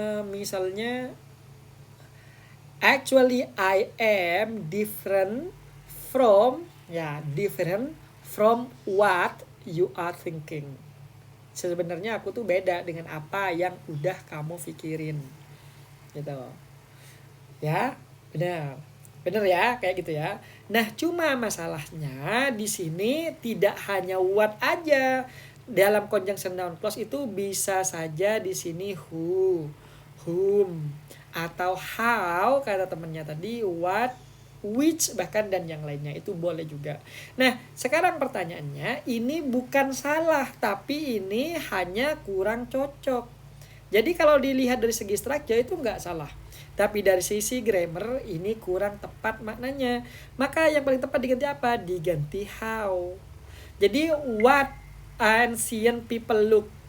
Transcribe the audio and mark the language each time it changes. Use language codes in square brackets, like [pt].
[id] Misalnya, [en] actually I am different from what you are thinking. [id] Sebenarnya aku tuh beda dengan apa yang udah kamu pikirin. Gitu. Ya, benar ya, kayak gitu ya. Nah, cuma masalahnya di sini tidak hanya what aja. Dalam conjunction noun clause itu bisa saja di sini who, whom, atau how kata temennya tadi, what, which, bahkan dan yang lainnya itu boleh juga. Nah, sekarang pertanyaannya, ini bukan salah, tapi ini hanya kurang cocok. Jadi kalau dilihat dari segi structure itu nggak salah, tapi dari sisi grammar ini kurang tepat maknanya. Maka yang paling tepat diganti apa? Diganti how. Jadi [en] what ancient people look.